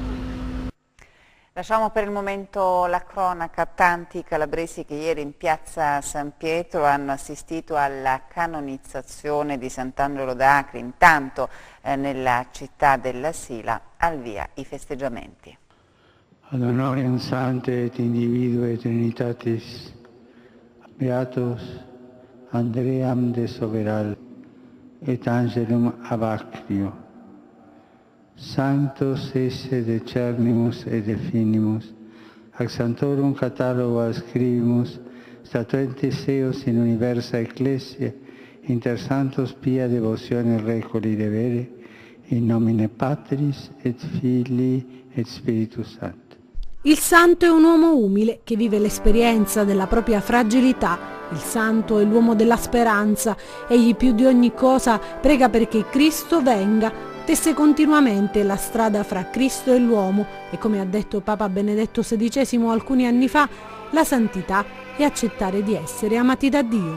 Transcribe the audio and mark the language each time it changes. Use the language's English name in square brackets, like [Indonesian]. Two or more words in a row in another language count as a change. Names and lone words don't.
[Italian] Lasciamo per il momento la cronaca. Tanti calabresi che ieri in piazza San Pietro hanno assistito alla canonizzazione di Sant'Angelo d'Acri. Intanto nella città della Sila al via i festeggiamenti. [Latin] Ad honorem Sancte et individue Trinitatis, Beatus Andream de Soveral et Angelum Abacrio. Sanctus esse decernimus et definimus, ac sanctorum catalogo ascribimus, statuentes eos in universa ecclesia, inter santos pia devotione recoli devere, in nomine Patris et Filii et Spiritus Sancti. [Italian] Il santo è un uomo umile che vive l'esperienza della propria fragilità Il santo è l'uomo della speranza, egli più di ogni cosa prega perché Cristo venga, tesse continuamente la strada fra Cristo e l'uomo e, come ha detto Papa Benedetto XVI alcuni anni fa, la santità è accettare di essere amati da Dio.